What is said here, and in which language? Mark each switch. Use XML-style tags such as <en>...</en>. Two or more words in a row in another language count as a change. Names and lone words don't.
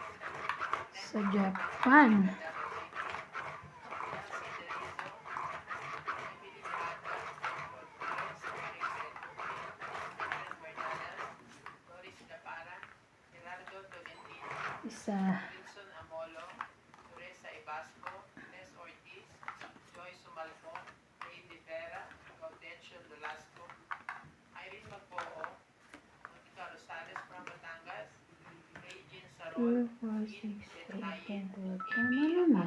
<tl>Sa Japan. Isa. Wilson Amolo, Teresa Ibasco, Tess Ortiz, Joy Sumalfon, Ray Rivera, Gaudencio Velasco, Irene Magboo, Monica Rosales from Batangas, Regine 2, Sarol, 4, 6, Ian 8, 10, Betnayen, 12. Tama Amy naman.</tl>